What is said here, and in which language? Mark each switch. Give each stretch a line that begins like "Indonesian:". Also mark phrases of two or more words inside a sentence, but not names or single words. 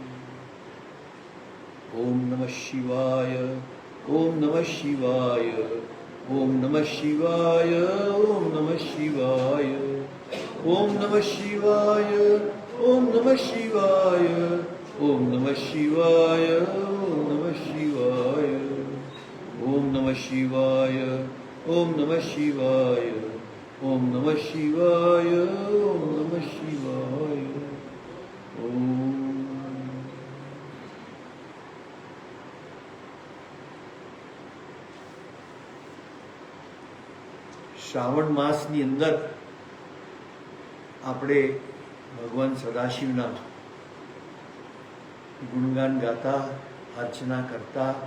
Sanskrit: ओम नमः शिवाय, ओम नमः शिवाय, ओम नमः शिवाय, ओम नमः शिवाय, ओम नमः शिवाय, ओम नमः शिवाय, ओम नमः शिवाय, ओम नमः शिवाय, ओम नमः शिवाय, ओम नमः शिवाय, ओम नमः शिवाय, ओम नमः शिवाय।
Gujarati: ओम શ્રાવણ માસની અંદર આપણે ભગવાન સદાશિવના ગુણગાન ગાતા, અર્ચના કરતા